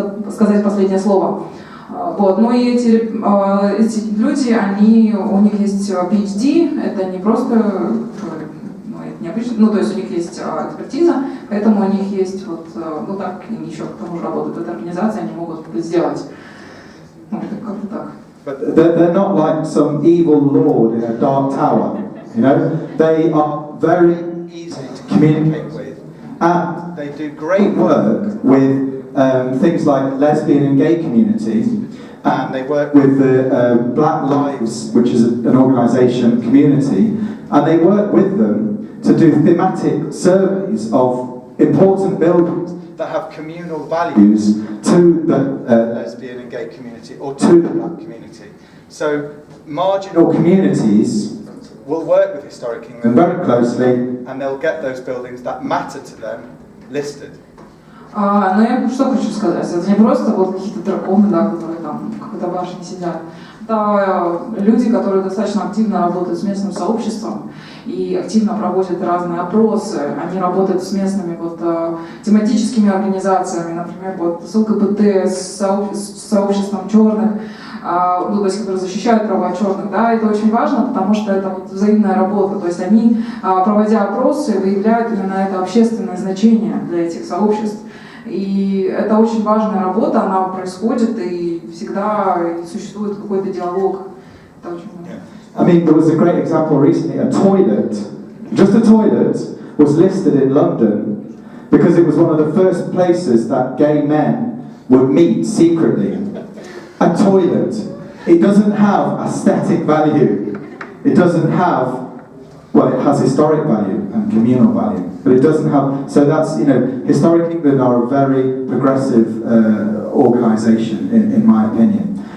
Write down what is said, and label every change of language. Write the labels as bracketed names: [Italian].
[Russian] сказать последнее слово. Вот. Ну и эти люди, у них есть PhD, это не просто, это необычно, ну то есть у них есть экспертиза, поэтому у них есть вот, ну так, они еще к тому же работают в этой организации, они могут это сделать. Ну, как-то так. [English] But they're not like some evil lord in a dark tower, you know? They are very easy to communicate with, and they do great work with things like lesbian and gay community, and they work with the Black Lives, which is an organisation community, and they work with them to do thematic surveys of important buildings that have communal values to the lesbian and gay community or to the black community. So marginal communities will work with Historic England very closely, and they'll get those buildings that matter to them listed. [Russian] Но я что хочу сказать, это не просто вот какие-то драконы, да, которые там в какой-то башне сидят. Это люди, которые достаточно активно работают с местным сообществом и активно проводят разные опросы. Они работают с местными вот, тематическими организациями, например, вот, с ЛГБТ, с сообществом черных, ну, то есть, которые защищают права черных. Да, это очень важно, потому что это вот взаимная работа. То есть они, проводя опросы, выявляют именно это общественное значение для этих сообществ. И это очень важная работа, она происходит, и всегда существует какой-то диалог. Это очень важно. [English] I mean, there was a great example recently, a toilet, just a toilet, was listed in London because it was one of the first places that gay men would meet secretly. A toilet. It doesn't have aesthetic value. It doesn't have, well, it has historic value and communal value, but it doesn't have, so that's, you know, Historic England are a very progressive organisation, in my opinion.